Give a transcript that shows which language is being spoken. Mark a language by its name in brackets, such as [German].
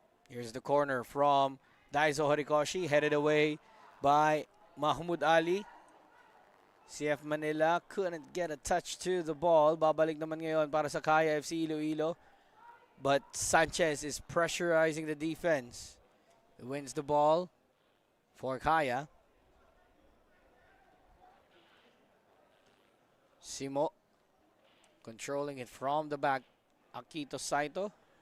[English] Here's the corner from Daiso Horikoshi, headed away by Mahmoud Ali. CF Manila couldn't get a touch to the ball. [Filipino] Babalik naman ngayon para sa Kaya FC-Iloilo. [English] But Sanchez is pressurizing the defense. He wins the ball for Kaya. Simo controlling it from the back. Akito Saito.